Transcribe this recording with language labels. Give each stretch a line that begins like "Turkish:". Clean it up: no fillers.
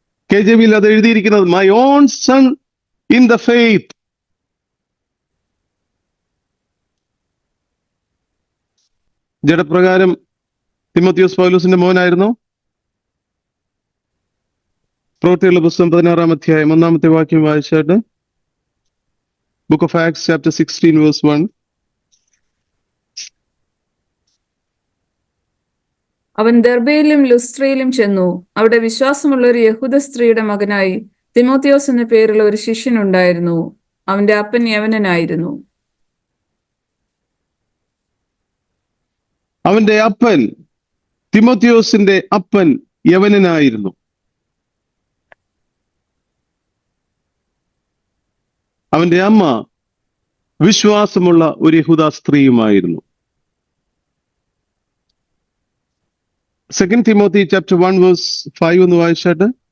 English: KJV
Malayalam: അത് എഴുതിയിരിക്കുന്നത്
English: my own son in the faith.
Malayalam: ജഡപ്രകാരം Timotheos പൗലോസിന്റെ മോനായിരുന്നു. പ്രവൃത്തികളുടെ പുസ്തകം 16-ാം അധ്യായം 1-ാമത്തെ വാക്യം വായിച്ചാട്ട്.
English: Book of Acts chapter 16 verse 1.
Malayalam: അവൻ ദർബയിലും ലുസ്ത്രയിലും ചെന്നു. അവിടെ വിശ്വാസമുള്ള ഒരു യഹൂദ സ്ത്രീയുടെ മകനായി തിമോത്തിയോസ് എന്ന പേരുള്ള ഒരു ശിഷ്യനുണ്ടായിരുന്നു. അവന്റെ അപ്പൻ യവനനായിരുന്നു. അവന്റെ അപ്പൻ, തിമോത്തിയോസിന്റെ അപ്പൻ യവനനായിരുന്നു. അവന്റെ അമ്മ വിശ്വാസമുള്ള ഒരു യഹൂദ സ്ത്രീയുമായിരുന്നു.
English: 2 Timothy chapter 1 verse 5
Malayalam: ഒന്ന് വായിച്ചാട്ട്.